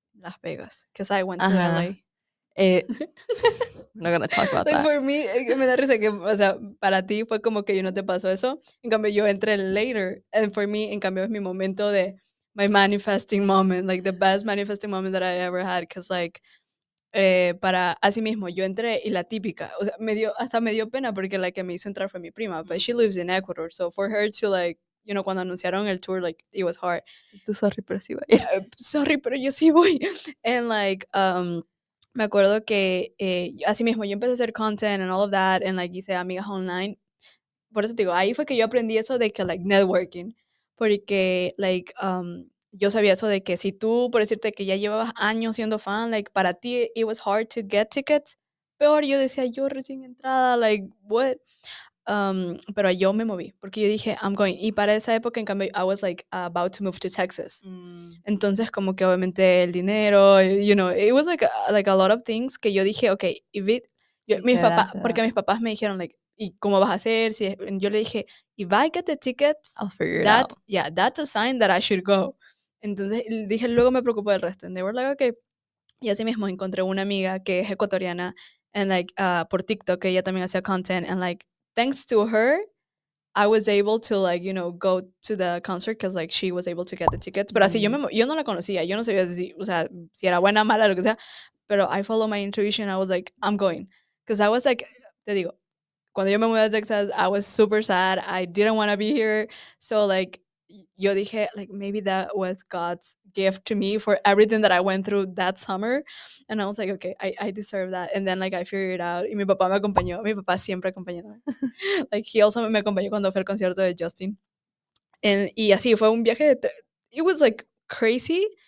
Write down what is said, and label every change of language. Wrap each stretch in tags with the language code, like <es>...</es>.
<en>Las Vegas, because I went to Ajá. LA. Eh, we're not gonna talk about Like that.</en> <es>for me, me da risa que, o sea, para ti fue como que yo no te pasó eso. En cambio, yo entré</es> <en>later. And for me,</en> <es>en cambio, es mi momento de</es> <en>my manifesting moment, like the best manifesting moment that I ever had.</en> <es>Because, like, para así mismo, yo entré y la típica, o sea, hasta me dio pena porque la que me hizo entrar fue mi prima,</es> <en>but she lives in Ecuador. So for her to, like,</en> <es>cuando anunciaron el tour,</es> <en>like, it was hard.</en> <es>Tú sorry, pero sí va a ir.</es> <en>Yeah, sorry,</en> <es>pero yo sí voy. And like, me acuerdo que así mismo yo empecé a hacer content</es> <en>and all of that,</en> <es>and like hice amigas online. Por eso te digo, ahí fue que yo aprendí eso de que like networking, porque like yo sabía eso de que si tú, por decirte que ya llevabas años siendo fan, like para ti</es> <en>it was hard to get tickets,</en> <es>peor yo decía yo recién entrada, like what? Pero yo me moví porque yo dije,</es> <en>I'm going.</en> <es>Y para esa época, en cambio,</es> <en>I was like about to move to Texas. Mm,</en> <es>Entonces, como que obviamente el dinero,</es> <en>it was like a lot of things</en> <es>que yo dije, okay, sí, mis se da, papás, se porque da. mis papás me dijeron, like, ¿y cómo vas a hacer? Yo le dije,</es> <en>if I get the tickets, I'll figure it out. that's a sign that I should go.</en> <es>Entonces dije, luego me preocupo del resto.</es> <en>And they were like, okay.</en> <es>Y así mismo encontré una amiga que es ecuatoriana,</es> <en>and like, por TikTok, que ella también hacía content, and like, thanks to her, I was able to, like, go to the concert because like she was able to get the tickets. Pero así Ujú.</en> <es>yo no la conocía, yo no sabía si, o sea, si era buena, mala, lo que sea.</es> <en>Pero I follow my intuition. I was like, I'm going. Because I was like,</en> <es>te digo, cuando yo me mudé a Texas,</es> <en>I was super sad. I didn't want to be here. So like,</en> <es>yo dije,</es> <en>like, maybe that was God's gift to me for everything that I went through that summer. And I was like, okay, I deserve that. And then like I figured it out.</en> <es>Y mi papá me acompañó. Mi papá siempre acompañándome.</es> <en>Like he also</en> <es>me acompañó cuando fue el concierto de Justin. Y así fue un viaje de</es> <en>it was like crazy.</en>